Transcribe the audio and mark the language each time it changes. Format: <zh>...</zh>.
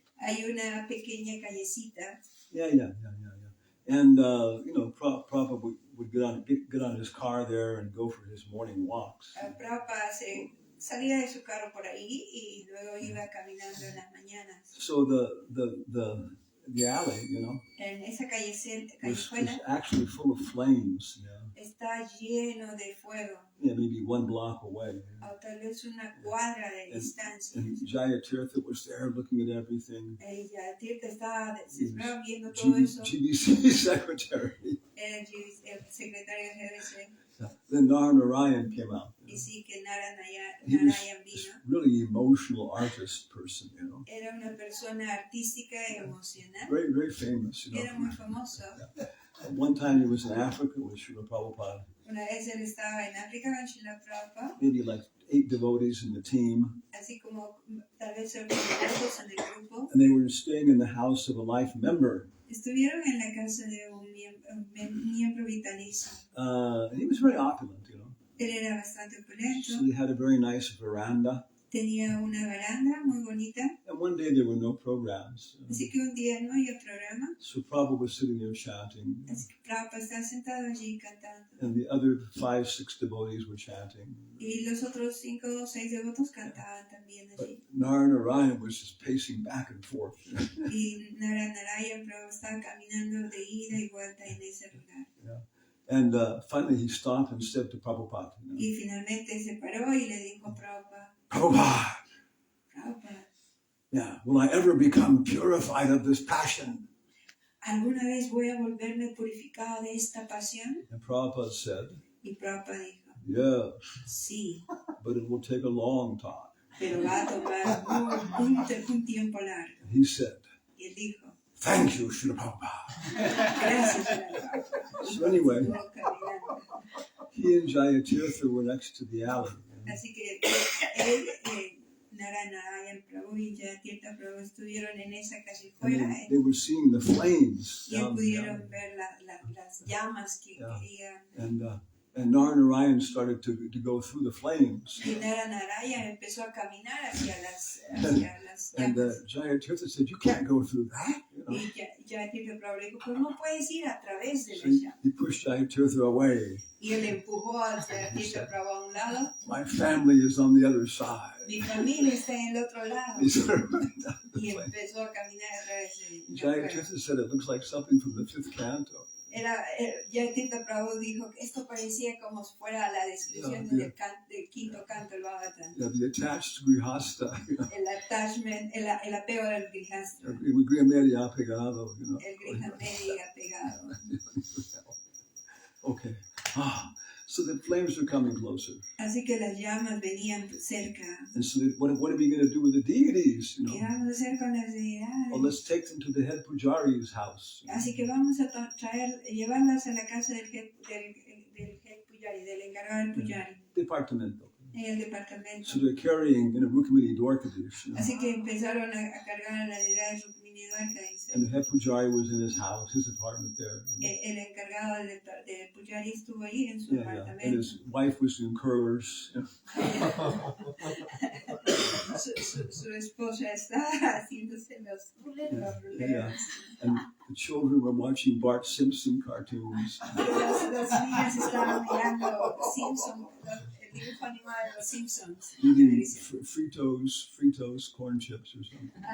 <es>Hay una pequeña callecita. Yeah.</es> <en>And Prabhupada would get on his car there and go for his morning walks.</en> <es>Prabhupada salía de su carro por ahí y luego iba caminando en las mañanas.</es> <en>So the alley,</en> <es>en esa</es> <en>was actually full of flames.</en> <es>Está lleno de fuego.</es> <en>Yeah, maybe 1 block away.</en> <es>O tal vez una cuadra de distancia.</es> <en>And Jayatirtha was there looking at everything.</en> <es>Jayatirtha estaba viendo todo eso.</es> <en>GBC secretary.</en> <es>Era el secretario de GBC.</es> <en>Then Narayan came out.</en> <es>Y sí que Narayan vino.</es> <en>Really emotional artist person,</en> <es>Era una persona artística y emocional.</es> <en>Very famous,</en> <es>Era muy famoso. Yeah.</es> <en>One time he was in Africa with Srila Prabhupada.</en> <es>Una vez él estaba en África con Srila Prabhupada.</es> <en>Maybe like 8 devotees in the team.</en> <es>Así como tal vez 8 devotos en el grupo.</es> <en>And they were staying in the house of a life member.</en> <es>Estuvieron en la casa de un miembro vitalicio.</es> <en>He was very opulent,</en> <es>Él era bastante opulento.</es> <en>So he had a very nice veranda.</en> <es>tenía una baranda muy bonita.</es> <en>And one day there were no programs.</en> <es>Así que un día no había programa.</es> <en>So Prabhupada was sitting there chanting.</en> <es>Así que Prabhupada estaba sentado allí cantando.</es> <en>And the other 5, 6 devotees were chanting.</en> <es>Y los otros 5 o 6 devotos cantaban también</es> <en>But</en> <es>allí.</es> <en>Narayana was just pacing back and forth.</en> <es>Y Narayana Prabhu estaba caminando de ida y vuelta en ese lugar. Yeah.</es> <en>And finally he stopped and said to Prabhupada,</en> <es>Y finalmente se paró y le dijo a Prabhupada, Prabhupada,</es> <en>yeah, will I ever become purified of this passion?</en> <es>¿alguna vez voy a volverme purificado de esta pasión?</es> <en>And Prabhupada said,</en> <es>Y Prabhupada dijo,</es> <en>yes,</en> <es>sí,</es> <en>but it will take a long time.</en> <es>pero va a tomar un tiempo largo.</es> <en>And he said,</en> <es>Y él dijo,</es> <en>thank you, Srila Prabhupada.</en> <es>gracias, Prabhupada.</es> <en>So anyway,</en> <es>Estuvo caminando.</es> <en>he and Jayatirtha were next to the alley.</en> <es>Así que él, Narayana Prabhu y Jayatirtha Prabhu estuvieron en esa callejuela</es> <en>And they were seeing the flames</en> <es>y</es> <en>down the</en> <es>pudieron</es> <en>alley.</en> <es>ver las llamas que iban.</es> <en>And Narayana started to go through the flames.</en> <es>Y Narayana empezó a caminar hacia las</es> <en>And</en> <es>llamas.</es> <en>Jayatirtha said, you can't go through that.</en> <es>Y Jayatirtha Prabhu le dijo, pero no puedes ir a través de</es> <en>So</en> <es>las llamas.</es> <en>he pushed Jayatirtha away.</en> <es>Y él empujó a Jayatirtha Prabhu a un lado.</es> <en>My family is on the other side.</en> <es>Mi familia está en el otro lado.</es> <en>He started running down the</en> <es>Y</es> <en>flame.</en> <es>empezó a caminar a través de la</es> <en>Jayatirtha said it looks like something from the 5th canto.</en> <es>Jayatirtha Prabhu dijo que esto parecía como si fuera la descripción del quinto canto del Bhagavatam.</es> <en>Yeah, the attached grihasta.</en> <es>El attachment, el apego del grihastra. El grihamedi apegado. El grihamedi apegado. Okay.</es> <en>So the flames are coming closer.</en> <es>Así que las llamas venían cerca.</es> <en>And so what are we going to do with the deities?</en> <es>¿Qué vamos a hacer con las deidades?</es> <en>Well, let's take them to the head pujari's house.</en> <es>Así que vamos a llevarlas a la casa del head pujari, del encargado del pujari, Departamento. en el departamento.</es> <en>So they're carrying Rukmini Dwarkadish.</en> <es>Así que empezaron a cargar a la deidad de Rukmini Dwarkadish.</es> <en>And the head pujari was in his house, his apartment there.</en> <es>El encargado del pujari estuvo ahí en su</es> <en>And</en> <es>apartamento.</es> <en>his wife was doing curlers.</en> <es>Su esposa está haciéndose los ruleros.</es> <en>And the children were watching Bart Simpson cartoons.</en> <es>Los niños estaban mirando Simpson, el dibujo animado de los Simpsons.</es> <en>Eating Fritos, corn chips or something.</en>